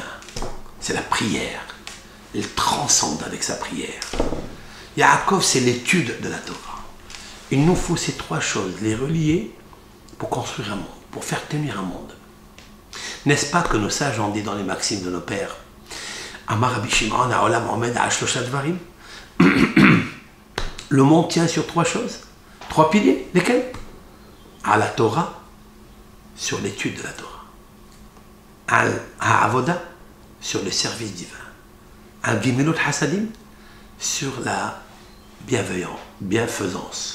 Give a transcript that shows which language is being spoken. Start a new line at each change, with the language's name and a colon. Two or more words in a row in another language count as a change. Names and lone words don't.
French: C'est la prière. Il transcende avec sa prière. Yaakov, c'est l'étude de la Torah. Il nous faut ces trois choses, les relier pour construire un monde, pour faire tenir un monde. N'est-ce pas que nos sages ont dit dans les maximes de nos pères,
Hebrew: אמר רבי שמעון העולם עומד השלשה דברים.
French: Le monde tient sur trois choses, trois piliers. Lesquels? À la Torah, sur l'étude de la Torah. À Avoda, sur le service divin. À
Hebrew: גמילות חסדים,
French: sur la bienfaisance.